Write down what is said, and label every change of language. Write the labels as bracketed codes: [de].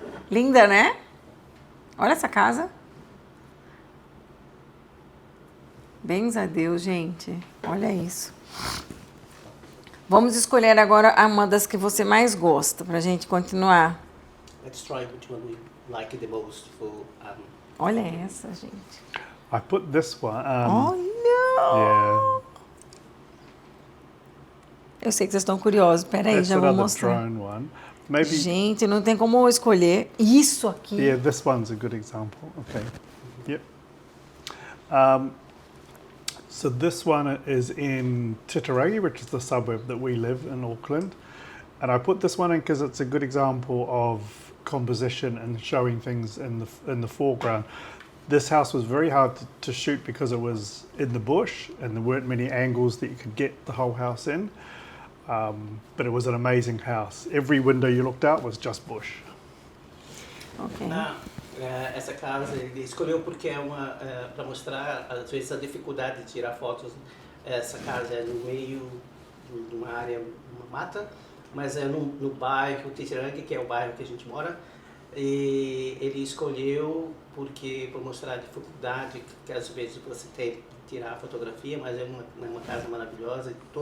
[pt] Linda, né? Olha essa casa. Bens a Deus, gente. Olha isso. Vamos escolher agora uma das que você mais gosta, pra gente continuar. [en] Let's try which one we like the most for. [pt] Olha essa, gente. [en] I put this one. [pt] Olha! Yeah. Eu sei que vocês estão curiosos. Peraí, [en] That's [pt] já vou [en] another [pt] mostrar. [en] drone one. Maybe. [pt] Gente, não tem como eu escolher isso aqui. [en] Yeah, this one's a good example. Okay. Yep. So this one is in Titirangi, which is the suburb that we live in, Auckland. And I put this one in because it's a good example of composition and showing things in the foreground. This house was very hard to shoot because it was in the bush and there weren't many angles that you could get the whole house in. But it was an amazing house. Every window you looked out was just bush. Ok. [pt] Essa casa ele escolheu porque é para mostrar às vezes a dificuldade de tirar fotos. Essa casa é no meio de uma área, uma mata, mas é no bairro Titirangi, que é o bairro que a gente mora. E ele escolheu por mostrar a dificuldade que às vezes você tem de tirar a fotografia, mas é uma casa maravilhosa.